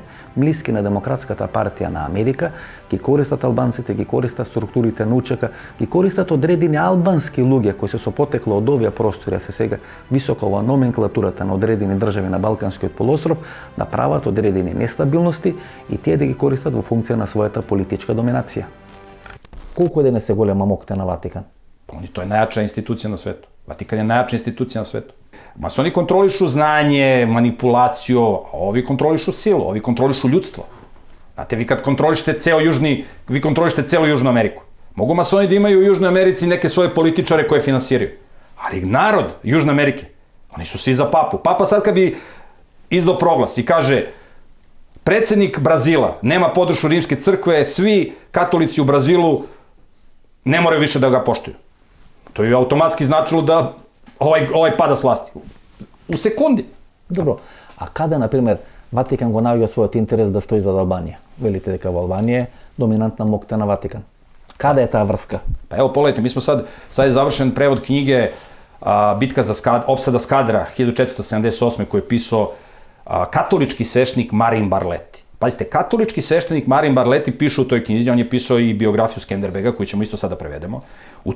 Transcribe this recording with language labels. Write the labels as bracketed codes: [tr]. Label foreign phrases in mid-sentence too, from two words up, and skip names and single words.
[mk] блиски на Демократската партија на Америка, ги користат албанците, ги користат структурите на УЧК, ги користат одредени албански луѓе кои се со потекло од овие простори, а се сега високо во номенклатурата на одредени држави на Балканскиот полуостров, да прават одредени нестабилности и тие да ги користат во функција на својата политичка доминација. Колку денес се голема мокта на Ватикан? [sr] To je najjača institucija na svetu. Vatikan je najjača institucija na svetu. Masoni kontrolišu znanje, manipulaciju, a ovi kontrolišu silu, ovi kontrolišu ljudstvo. Znate, vi kad kontrolišete vi kontrolišete celu Južnu Ameriku. Mogu masoni da imaju u Južnoj Americi neke svoje političare koje finansiraju. Ali narod Južne Amerike, oni su svi za papu. Papa sad kad bi izdao proglas i kaže predsednik Brazila nema podršku Rimske crkve, svi katolici u Brazilu ne moraju više da ga poštuju. To je automatski značilo da ovaj pada s vlasti. U sekundi. Dobro, a kada, na primjer, Vatikan [mk] го наоѓа својот интерес да стои за Албанија? Велите дека во Албанија е доминантна мокта на Ватикан. [sr] Kada je ta vrska? Pa evo, pogledajte, mi smo sad je završen prevod knjige Bitka za opsada Skadra 1478. koju je pisao katolički sveštenik Marin Barleti. Pazite, katolički sveštenik Marin Barleti piše u toj knjizi, on je pisao i biografiju Skenderbega, koju ćemo isto sada prevedemo.